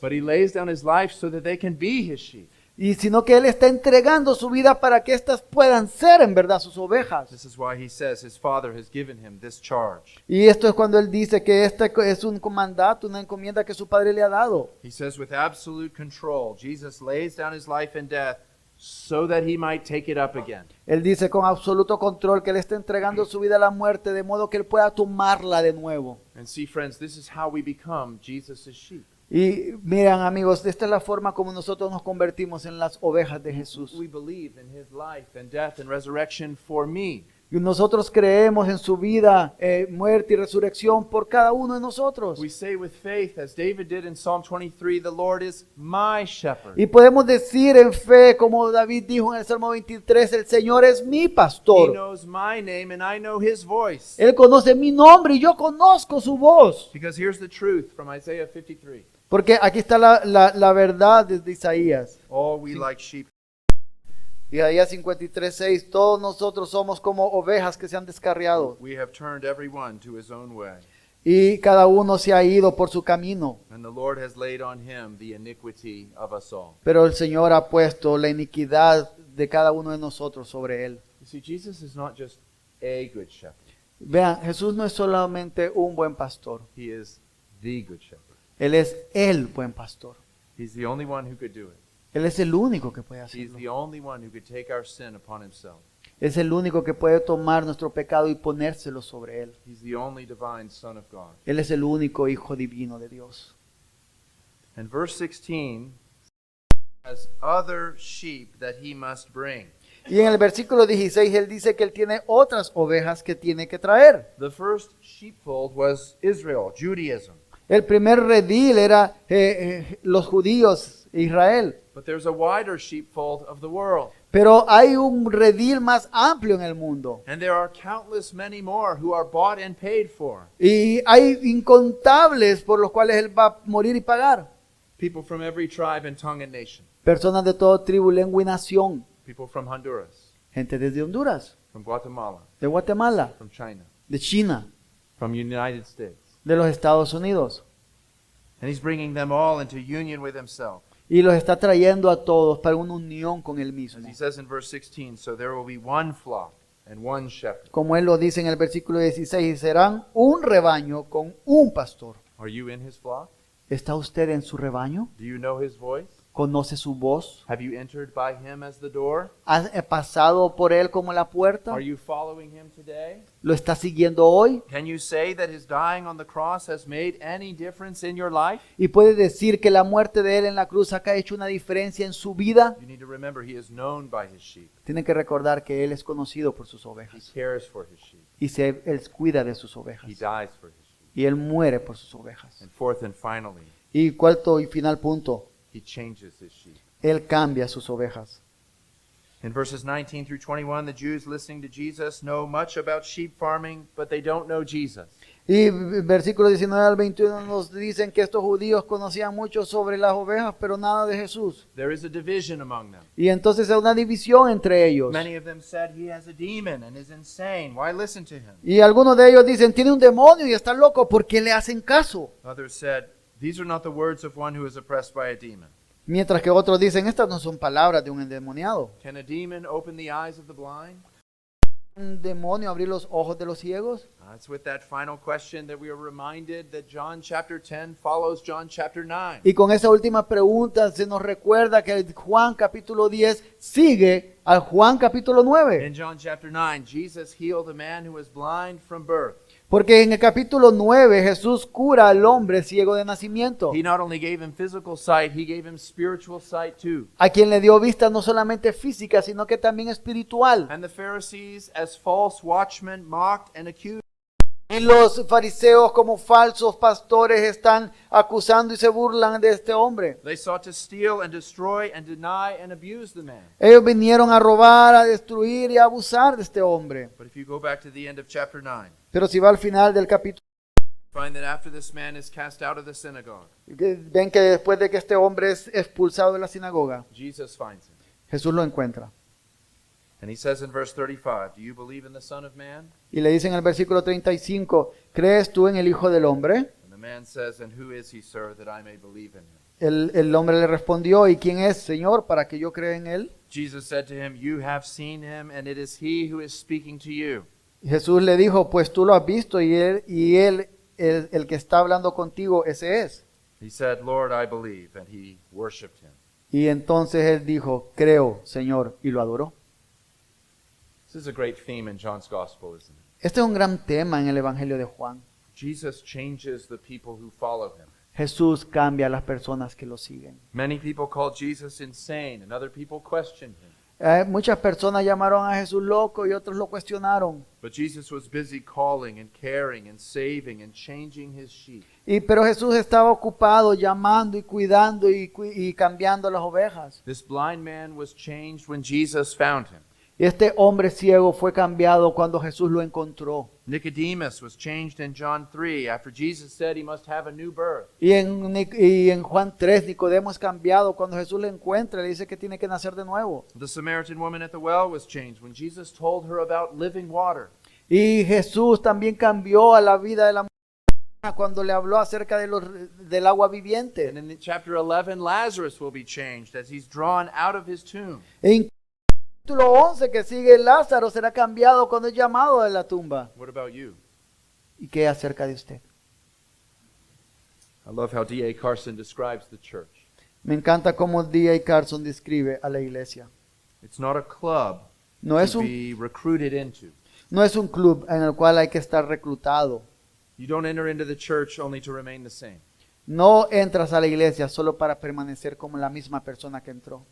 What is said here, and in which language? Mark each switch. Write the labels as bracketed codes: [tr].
[en] but he lays down his life so that they can be his sheep. [es] sino que él está entregando su vida para que éstas puedan ser en verdad sus ovejas. [en] This is why he says his father has given him this charge. [es] Y esto es cuando él dice que este es un mandato, una encomienda que su padre le ha dado. [en] He says with absolute control, Jesus lays down his life in death so that he might take it up again. [es] Él dice con absoluto control que él está entregando su vida a la muerte de modo que él pueda tomarla de nuevo. [en] And see, friends, this is how we become Jesus' sheep. [es] Y miren, amigos, esta es la forma como nosotros nos convertimos en las ovejas de Jesús. [en] We believe in his life and death and resurrection for me. [es] Y nosotros creemos en su vida, muerte y resurrección por cada uno de nosotros. [en] We say with faith, as David did in Psalm 23, the Lord is my shepherd. [es] Y podemos decir en fe, como David dijo en el Salmo 23, el Señor es mi [en] He [es] pastor. [en] knows my name and I know his voice. [es] Él conoce mi nombre y yo conozco su voz. [en] Because here's the truth from Isaiah 53. [es] Porque aquí está la verdad desde Isaías. [en] All we like sheep. [es] Isaías 53:6, todos nosotros somos como ovejas que se han descarriado. [en] We have turned every one to his own way. [es] Y cada uno se ha ido por su camino. [en] And the Lord has laid on him the iniquity of us all. [es] Pero el Señor ha puesto la iniquidad de cada uno de nosotros sobre él. [en] You see, Jesus is not just a good shepherd. [es] Vean, Jesús no es solamente un buen pastor. [en] He is the good shepherd. [es] Él es el buen pastor. [en] He's the only one who could do it. [es] Él es el único que puede [en] He's [es] hacerlo. [en] the only one who could take our sin upon himself. [es] Es el único que puede tomar nuestro pecado y ponérselo sobre él. [en] He's the only divine Son of God. [es] Él es el único Hijo divino de Dios. [en] And verse 16 has other sheep that he must bring. [es] Y en el versículo 16 él dice que él tiene otras ovejas que tiene que traer. [en] The first sheepfold was Israel, Judaism. [es] El primer redil era los judíos, Israel. [en] But there's a wider sheepfold of the world. [es] Pero hay un redil más amplio en el mundo. [en] And there are countless many more who are bought and paid for. [es] Y hay incontables por los cuales él va a morir y pagar. [en] People from every tribe and tongue and nation. [es] Personas de toda tribu, lengua y nación. [en] People from Honduras, [es] Gente desde Honduras, [en] from Guatemala, [es] de Guatemala, [en] from China, [es] de China, [en] from United States. [es] de los Estados Unidos. [en] And he's bringing them all into union with himself. [es] Y los está trayendo a todos para una unión con él mismo. [en] As he says in verse 16, so there will be one flock and one shepherd. [es] Como él lo dice en el versículo 16, serán un rebaño con un pastor. [en] Are you in his flock? [es] ¿Está usted en su rebaño? [en] Do you know his voice? [es] ¿Conoce su voz? [en] Have you entered by him as the door? [es] ¿Ha pasado por él como la puerta? [en] Are you following him today? [es] ¿Lo está siguiendo hoy? [en] Can you say that his dying on the cross has made any difference in your life? [es] ¿Y puede decir que la muerte de él en la cruz ha hecho una diferencia en su vida? [en] You need to remember he is known by his sheep. [es] Tiene que recordar que él es conocido por sus [en] He [es] ovejas. [en] cares for his sheep. [es] Y él cuida de sus [en] He [es] ovejas. [en] dies for his sheep. [es] Y él muere por sus ovejas. [en] And fourth and finally, [es] Y cuarto y final punto, [en] he changes his sheep. [es] él cambia sus ovejas. [en] In verses 19 through 21, the Jews listening to Jesus know much about sheep farming, but they don't know Jesus. [es] Y versículo 19 al 21 nos dicen que estos judíos conocían mucho sobre las ovejas, pero nada de Jesús. [en] There is a division among them. [es] Y entonces hay una división entre ellos. [en] Many of them said he has a demon and is insane. Why listen to him? [es] Y algunos de ellos dicen, tiene un demonio y está loco, ¿por qué le hacen caso? [en] Others said, these are not the words of one who is oppressed by a demon. [es] Mientras que otros dicen, estas no son palabras de un endemoniado. [en] Can a demon open the eyes of the blind? [es] ¿Un demonio abrir los ojos de los ciegos? [en] It's with that final question that we are reminded that John chapter 10 follows John chapter 9. [es] Y con esa última pregunta se nos recuerda que Juan capítulo 10 sigue al Juan capítulo 9. [en] In John chapter 9, Jesus healed a man who was blind from birth. [es] Porque en el capítulo 9 Jesús cura al hombre ciego de nacimiento, [en] He not only gave him physical sight, he gave him spiritual sight too. [es] a quien le dio vista no solamente física, sino que también espiritual. [en] And the Pharisees, as false watchmen, mocked and accused. [es] Y los fariseos como falsos pastores están acusando y se burlan de este hombre. [en] They sought to steal and destroy and deny and abuse the man. [es] Ellos vinieron a robar, a destruir y a abusar de este hombre. [en] But if you go back to the end of chapter 9, [es] Pero si va al final del capítulo, [en] find that after this man is cast out of the synagogue, [es] ven que después de que este hombre es expulsado de la sinagoga, [en] Jesus finds him. [es] Jesús lo encuentra. [en] And he says in verse 35, do you believe in the Son of Man? [es] Y le dice en el versículo 35, ¿crees tú en el Hijo del Hombre? [en] And the man says, and who is he, sir, that I may believe in him? [es] El hombre le respondió, ¿y quién es, Señor, para que yo crea en él? [en] Jesus said to him, you have seen him, and it is he who is speaking to you. [es] Y Jesús le dijo, pues tú lo has visto y él el que está hablando contigo, ese es. [en] He said, Lord, I believe, and he worshipped him. [es] Y entonces él dijo, creo, Señor, y lo adoró. [en] This is a great theme in John's gospel, isn't it? [es] Este es un gran tema en el Evangelio de Juan. [en] Jesus changes the people who follow him. [es] Jesús cambia a las personas que lo siguen. [en] Many people called Jesus insane, and other people questioned him. [es] Muchas personas llamaron a Jesús loco y otros lo cuestionaron. [en] But Jesus was busy calling and caring and saving and changing his sheep. [es] Pero Jesús estaba ocupado llamando y cuidando y cambiando las ovejas. [en] This blind man was changed when Jesus found him. [es] Este hombre ciego fue cambiado cuando Jesús lo encontró. [en] Nicodemus was changed in John 3 after Jesus said he must have a new birth. [es] Y en Juan 3, Nicodemo es cambiado cuando Jesús lo encuentra, le dice que tiene que nacer de nuevo. [en] The Samaritan woman at the well was changed when Jesus told her about living water. [es] Y Jesús también cambió a la vida de la mujer cuando le habló acerca del agua viviente. [en] And in chapter 11, Lazarus will be changed as he's drawn out of his tomb. [es] En capítulo 11 que sigue, Lázaro será cambiado cuando es llamado de la tumba. [en] What about you? [es] ¿Y qué acerca de usted? [en] I love how D.A. Carson describes the church. [es] Me encanta cómo D.A. Carson describe a la iglesia. [en] It's not a club [es] No es [en] to [es] un, [en] be recruited into. [es] no es un club en el cual hay que estar reclutado. [en] You don't enter into the church only to remain the same. [es] No entras a la iglesia solo para permanecer como la misma persona que entró.